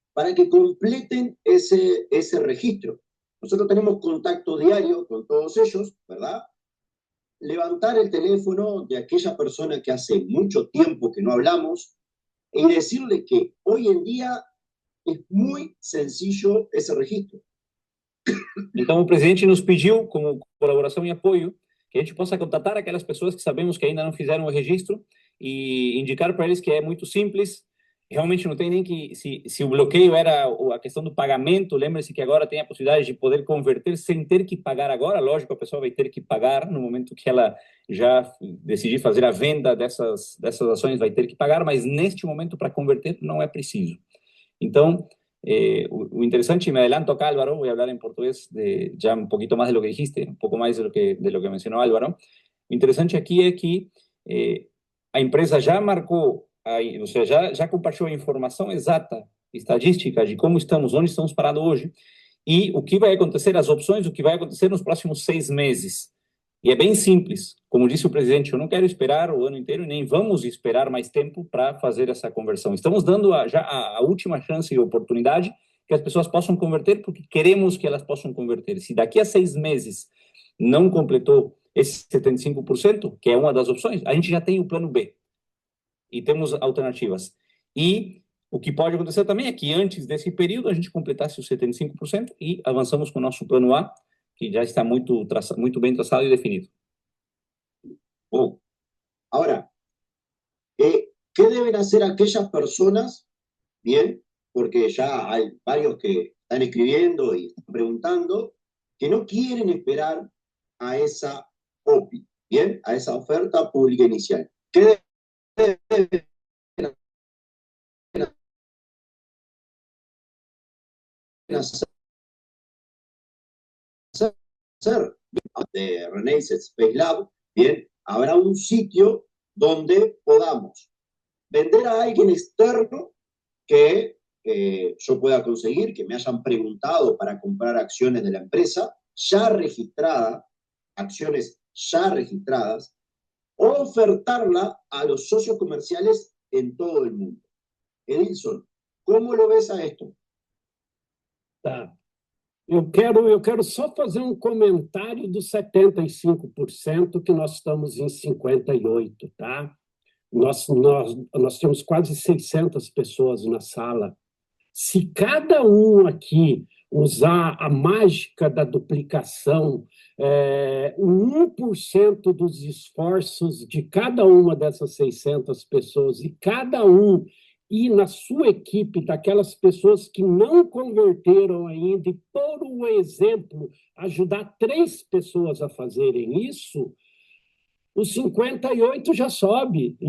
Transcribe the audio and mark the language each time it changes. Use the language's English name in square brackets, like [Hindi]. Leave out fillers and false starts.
[Spanish] Para que completen ese registro. Nosotros tenemos contacto diario con todos ellos, ¿verdad? Levantar el teléfono de aquella persona que hace mucho tiempo que no hablamos y decirle que hoy en día es muy sencillo ese registro. [Portuguese] Então, o presidente nos pediu, como colaboração e apoio, que a gente possa contatar aquelas pessoas que sabemos que ainda não fizeram o registro e indicar para eles que é muito simples. Realmente não tem nem que... Se o bloqueio era a questão do pagamento, lembre-se que agora tem a possibilidade de poder converter sem ter que pagar agora. Lógico, a pessoa vai ter que pagar no momento que ela já decidir fazer a venda dessas ações, vai ter que pagar, mas neste momento, para converter, não é preciso. Então, o [Spanish] interesante, y me adelanto acá, Álvaro, voy a hablar en portugués ya un poquito más de lo que dijiste, un poco más de lo que mencionó Álvaro. Lo interesante [Portuguese] aqui é que a empresa já marcou, ou seja, já compartilhou a informação exata, estadística de como estamos, onde estamos parados hoje, e o que vai acontecer, as opções, o que vai acontecer nos próximos 6 meses. E é bem simples. Como disse o presidente, eu não quero esperar o ano inteiro, nem vamos esperar mais tempo para fazer essa conversão. Estamos dando já a última chance e oportunidade que as pessoas possam converter, porque queremos que elas possam converter. Se daqui a 6 meses não completou esse 75%, que é uma das opções, a gente já tem o plano B. E temos alternativas. E o que pode acontecer também é que antes desse período a gente completasse os 75% e avançamos com o nosso plano A, [Spanish] que ya está muy bien trazado y definido. Oh. Ahora, ¿qué deben hacer aquellas personas? Bien, porque ya hay varios que están escribiendo y están preguntando, que no quieren esperar a esa OPI, bien, a esa oferta pública inicial. ¿Qué deben hacer? De Renaissance Space Lab, bien, habrá un sitio donde podamos vender a alguien externo que yo pueda conseguir, que me hayan preguntado para comprar acciones de la empresa ya registrada, acciones ya registradas, o ofertarla a los socios comerciales en todo el mundo. Edilson, ¿cómo lo ves a esto? [Portuguese] Tá. Eu quero só fazer um comentário dos 75%, que nós estamos em 58%, tá? Nós temos quase 600 pessoas na sala. Se cada um aqui usar a mágica da duplicação, 1% dos esforços de cada uma dessas 600 pessoas, e cada um ir na sua equipe daquelas pessoas que não converteram ainda, e, por um exemplo, ajudar 3 pessoas a fazerem isso, os 58 já sobe.